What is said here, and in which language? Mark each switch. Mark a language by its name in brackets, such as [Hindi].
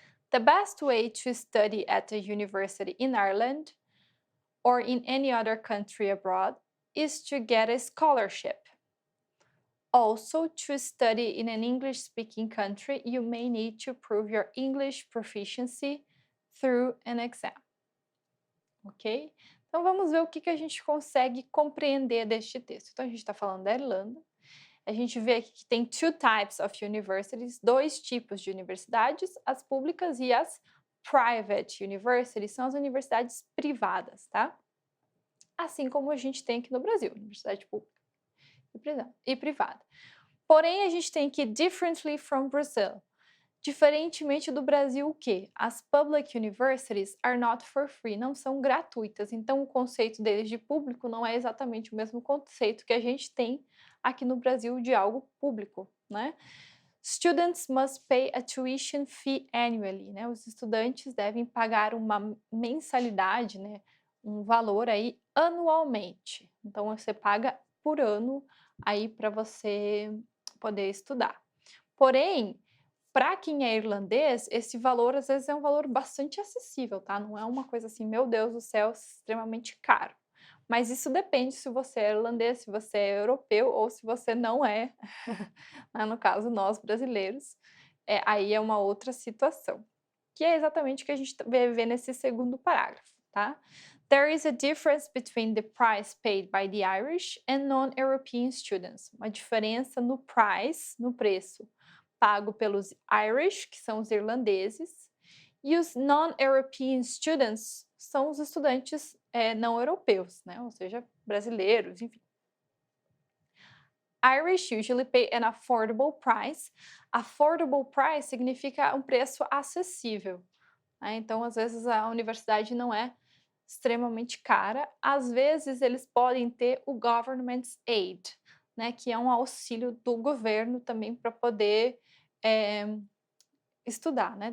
[English] The best way to study at a university in Ireland or in any other country abroad is to get a scholarship. Also, to study in an English-speaking country, you may need to prove your English proficiency through an exam. Ok? [Portuguese] Então, vamos ver o que a gente consegue compreender deste texto. Então, a gente está falando da Irlanda. A gente vê aqui que tem [English] two types of universities, [Portuguese] dois tipos de universidades, as públicas e as [English] private universities, [Portuguese] são as universidades privadas, tá? Assim como a gente tem aqui no Brasil, universidade pública e privada. Porém, a gente tem aqui [English] differently from Brazil. [Portuguese] Diferentemente do Brasil, o quê? [English] As public universities are not for free, [Portuguese] não são gratuitas. Então, o conceito deles de público não é exatamente o mesmo conceito que a gente tem aqui no Brasil de algo público, né? [English] Students must pay a tuition fee annually, né? [Portuguese] Os estudantes devem pagar uma mensalidade, né? Um valor aí anualmente. Então, você paga por ano aí para você poder estudar. Porém, para quem é irlandês, esse valor às vezes é um valor bastante acessível, tá? Não é uma coisa assim, meu Deus do céu, extremamente caro. Mas isso depende se você é irlandês, se você é europeu ou se você não é, né? No caso, nós brasileiros, aí é uma outra situação, que é exatamente o que a gente vê nesse segundo parágrafo, tá? [English] There is a difference between the price paid by the Irish and non-European students. [Portuguese] Uma diferença no price, no preço, pago pelos Irish, que são os irlandeses, e os non-European students são os estudantes não europeus, né? Ou seja, brasileiros, enfim. [English] Irish usually pay an affordable price. Affordable price [Portuguese] significa um preço acessível, né? Então, às vezes, a universidade não é extremamente cara. Às vezes, eles podem ter o government aid, né? Que é um auxílio do governo também para poder estudar, né?